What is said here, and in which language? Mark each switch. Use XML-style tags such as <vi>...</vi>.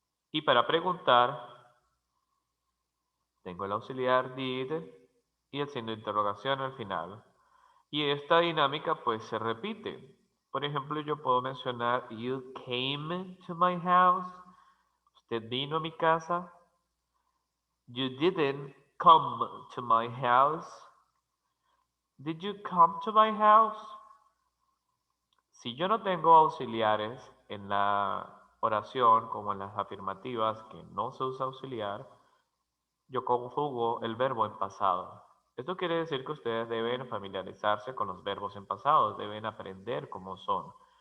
<es>Y para preguntar tengo el auxiliar did y el signo de interrogación al final. Y esta dinámica pues se repite. Por ejemplo, yo puedo mencionar</es> <en>you came to my house.</en> <es>Usted vino a mi casa.</es> <en>You didn't come to my house. Did you come to my house?</en> <es>Si yo no tengo auxiliares en la oración como en las afirmativas que no se usa auxiliar, yo conjugo el verbo en pasado. Esto quiere decir que ustedes deben familiarizarse con los verbos en pasado, deben aprender cómo son.</es>